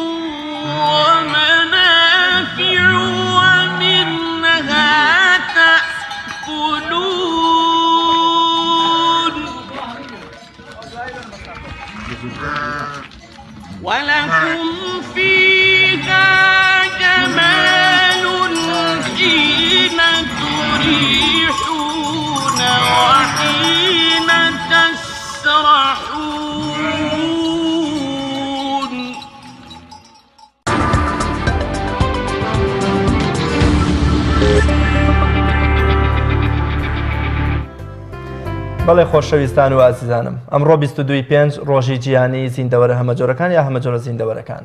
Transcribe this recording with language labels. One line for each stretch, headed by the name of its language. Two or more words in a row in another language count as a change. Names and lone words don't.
Arabic: ومنافع ومنها تأكلون ولكم فيها جمال حين تريحون وحين تسرحون
Central Kurdish: بەڵێ خۆشەویستان و ئازیزانم ئەمڕۆ 22/5 ڕۆژی جیهانی زیندەوەرە هەمە جۆرەکان یا هەمە جۆرە زیندەوەرەکانە.